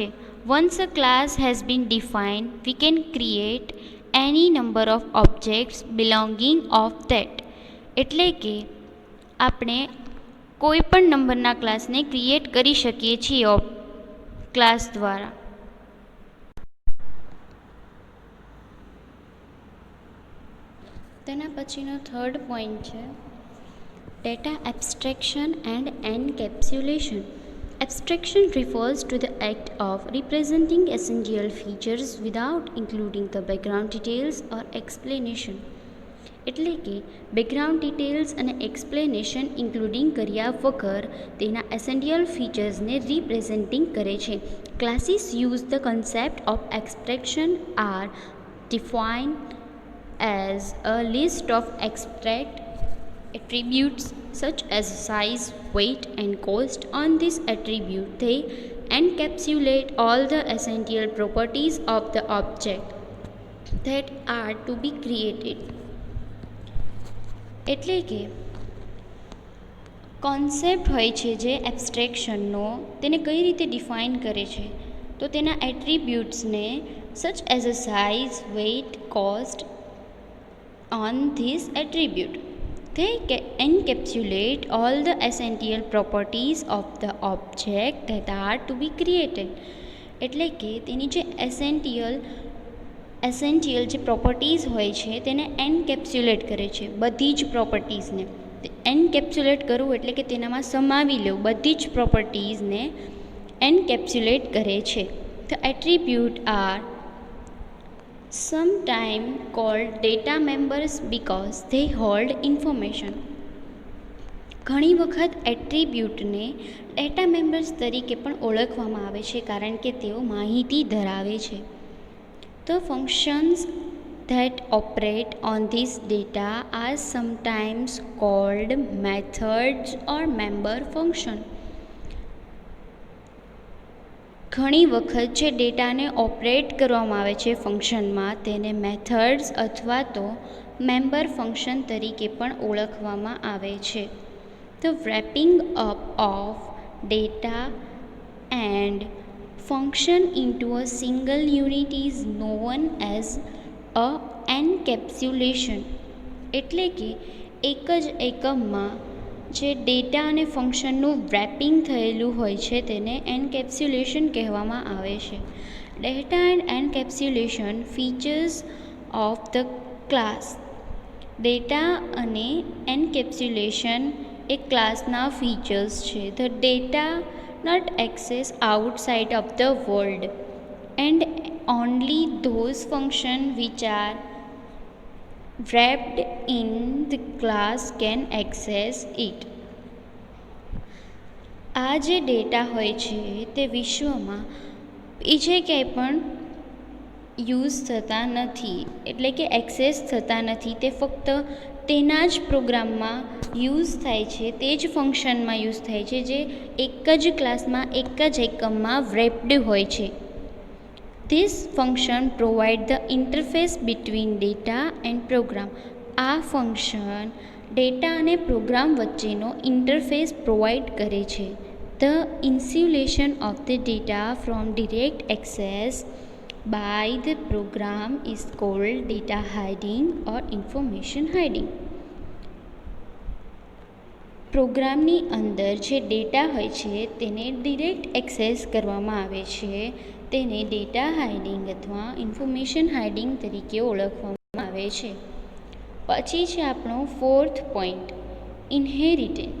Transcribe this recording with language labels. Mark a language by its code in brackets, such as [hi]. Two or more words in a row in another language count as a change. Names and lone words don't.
[en] Once a class has been defined we can create any number of objects belonging of that [gu] એટલે કે આપણે કોઈ પણ નંબરના ક્લાસને ક્રિએટ કરી શકીએ છીએ ક્લાસ દ્વારા. તેના પછીનો [en] third point છે data abstraction and encapsulation. Abstraction refers to the act of representing essential features without including the background details or explanation. [gu] એટલે કે [en] background details [gu] અને [en] explanation including [gu] કર્યા વગર તેના એસેન્શિયલ ફીચર્સને રિપ્રેઝેન્ટિંગ કરે છે. [en] Classes use the concept of abstraction are defined as a list of abstract attributes such as size, weight and cost. On this attribute they encapsulate all the essential properties of the object that are to be created. [gu] એટલે કે કોન્સેપ્ટ હોય છે જે એબ્સ્ટ્રેક્શનનો, તેને કઈ રીતે ડિફાઇન કરે છે? તો તેના એટ્રીબ્યુટ્સને [en] such as a size, weight, cost. On this attribute they encapsulate all the essential properties of the object that are to be created. [gu] એટલે કે તેની જે એસેન્શિયલ જે પ્રોપર્ટીઝ હોય છે તેને એન્કેપ્સ્યુલેટ કરે છે, બધી જ પ્રોપર્ટીઝને. એન્કેપ્સ્યુલેટ કરવું એટલે કે તેનામાં સમાવી લેવું, બધી જ પ્રોપર્ટીઝને એન્કેપ્સ્યુલેટ કરે છે. [en] The attribute are sometimes called data members because they hold information. [gu] ઘણી વખત એટ્રીબ્યુટને [en] data members [gu] તરીકે પણ ઓળખવામાં આવે છે કારણ કે તેઓ માહિતી ધરાવે છે. [en] The functions that operate on this data are sometimes called methods or member function. [gu] ઘણી વખત જે ડેટાને ઓપરેટ કરવામાં આવે છે ફંક્શનમાં તેને મેથડ્સ અથવા તો [en] member function [gu] તરીકે પણ ઓળખવામાં આવે છે. [en] The wrapping up of data and function into a single unit is known as a encapsulation. [gu] એટલે કે એક જ એકમમાં જે ડેટા અને ફંક્શનનું રેપિંગ થયેલું હોય છે તેને એન્કેપ્સ્યુલેશન કહેવામાં આવે છે. [en] data and encapsulation features of the class. [gu] ડેટા અને એન્કેપ્સ્યુલેશન એ ક્લાસના ફીચર્સ છે. [en] The data not access outside of the world and only those function which are wrapped in the class can access it. [gu] આ જે ડેટા હોય છે તે વિશ્વમાં બીજે ક્યાંય પણ યુઝ થતા નથી, એટલે કે એક્સેસ થતા નથી. તે ફક્ત તેના જ પ્રોગ્રામમાં યુઝ થાય છે, તે જ ફંક્શનમાં યુઝ થાય છે જે એક જ ક્લાસમાં એક જ એકમમાં wrapped હોય છે. [en] This function provide the interface between data and program. [gu] આ ફંક્શન ડેટા અને પ્રોગ્રામ વચ્ચેનો [en] interface provide [gu] કરે છે. [en] The insulation of the data from direct access by the program is called data hiding or information hiding. [gu] પ્રોગ્રામની અંદર જે ડેટા હોય છે તેને [en] direct access [gu] કરવામાં આવે છે, તેને [en] data hiding [gu] અથવા [en] information hiding [gu] તરીકે ઓળખવામાં આવે છે. પછી છે આપણો [en] fourth point, [gu] ઇન્હેરિટન્સ.